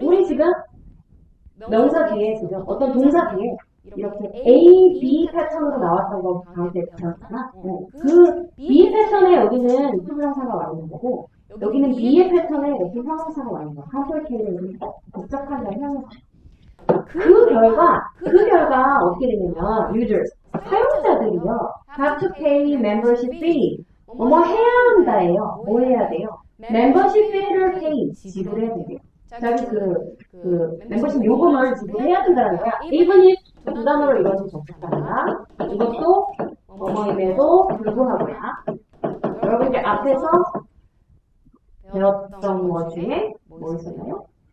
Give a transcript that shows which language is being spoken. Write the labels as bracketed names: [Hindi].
[Korean] 우리 지금 명사 뒤에 지금 어떤 동사 뒤에 이렇게 A, B 패턴으로 나왔던 거 다음 때 배웠잖아. 그 B 패턴에 여기는 형용사가 와 있는 거고, 여기는 B의 패턴에 이렇게 형용사가 와 있는 거. 컴플리케이트는 복잡한 형용사. 그 결과 어떻게 되냐면, [English] users, [Korean] 사용자들이요, [English] have to pay membership fee. [Korean] 뭐 해야 한다예요. 뭐 해야 돼요? membership fee를 pay, 지불해야 돼요. 자기 멤버십 요금을 지불해야 된다는 거야. even if 두 단어로 이것을 접속한다. 이것도 뭐뭐임에도 불구하고야. 여러분들 앞에서 배웠던 것 중에 뭐 있었나요?